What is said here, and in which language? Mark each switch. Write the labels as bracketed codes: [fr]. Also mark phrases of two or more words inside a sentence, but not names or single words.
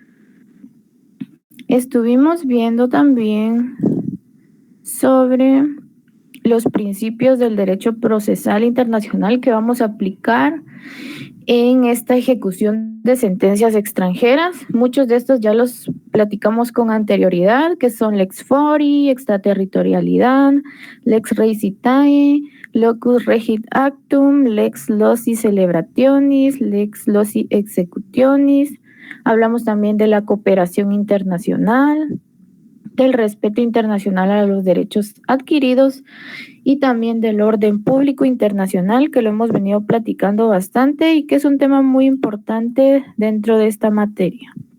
[es] Estuvimos viendo también sobre los principios del derecho procesal internacional que vamos a aplicar en esta ejecución de sentencias extranjeras. Muchos de estos ya los platicamos con anterioridad, que son [la] lex fori, [es] extraterritorialidad, [la] lex recitae, locus regit actum, lex loci celebrationis, lex loci executionis. [es] Hablamos también de la cooperación internacional, del respeto internacional a los derechos adquiridos y también del orden público internacional, que lo hemos venido platicando bastante y que es un tema muy importante dentro de esta materia.